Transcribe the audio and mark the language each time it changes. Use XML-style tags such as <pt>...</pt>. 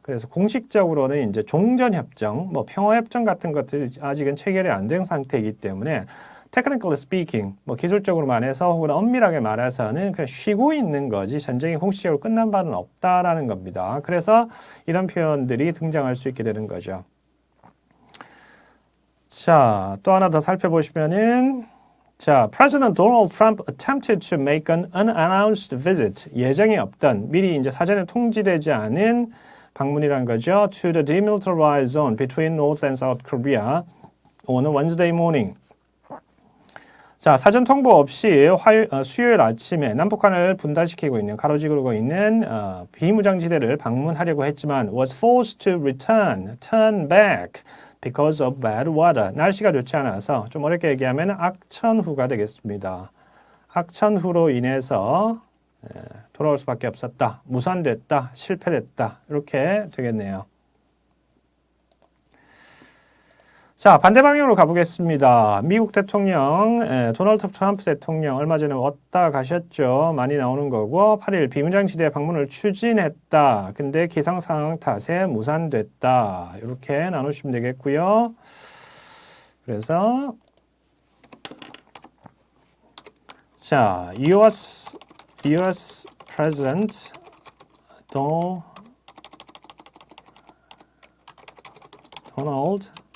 <ko>그래서 공식적으로는 이제 종전협정, 평화협정 같은 것들이 아직은 체결이 안 된 상태이기 때문에</ko> <en>technically speaking,</en> <ko>기술적으로 말해서 혹은 엄밀하게 말해서는 그냥 쉬고 있는 거지 전쟁이 공식적으로 끝난 바는 없다라는 겁니다. 그래서 이런 표현들이 등장할 수 있게 되는 거죠. 자, 또 하나 더 살펴보시면은</ko> <en>자, President Donald Trump attempted to make an unannounced visit.</en> <ko>예정이 없던, 미리 이제 사전에 통지되지 않은 방문이란 거죠.</ko> <en>To the demilitarized zone between North and South Korea on a Wednesday morning.</en> <ko>자, 사전 통보 없이 수요일 아침에 남북한을 분단시키고 있는, 가로지르고 있는 비무장지대를 방문하려고 했지만</ko> <en>was forced to turn back because of bad weather.</en> <ko>날씨가 좋지 않아서 좀 어렵게 얘기하면 악천후가 되겠습니다. 악천후로 인해서 돌아올 수밖에 없었다. 무산됐다. 실패됐다. 이렇게 되겠네요. 자, 반대 방향으로 가보겠습니다. 미국 대통령, 도널드 트럼프 대통령 얼마 전에 왔다 가셨죠. 많이 나오는 거고 8일 비무장지대 방문을 추진했다. 근데 기상상황 탓에 무산됐다. 이렇게 나누시면 되겠고요. 그래서 자, US President Donald</ko>